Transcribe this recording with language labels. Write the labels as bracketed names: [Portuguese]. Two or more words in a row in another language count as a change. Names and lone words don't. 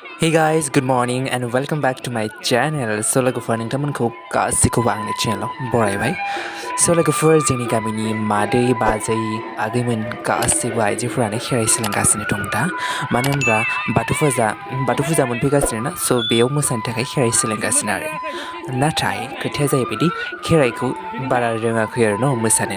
[English] Hey guys, good morning and welcome back to my channel. [Bodo] So logofor nोंथांमोनखौ गासैखौबो आंनि चेनेलाव बरायबाय. So लोगोफोर जोंनि गामिनि मादै बाजै आगैमोन गासैबो आइजोफोरानो खेराइ सोलोंगासिनो दं दा. मानो होनब्ला बाथौ फुजा मोनफैगासिनो ना, so बेयाव मोसानो थाखाय खेराइ सोलोंगासिनो आरो. नाथाय खोथाया जाहैबायदि खेराइखौ बारा रोङाखै आरो न' मोसानो.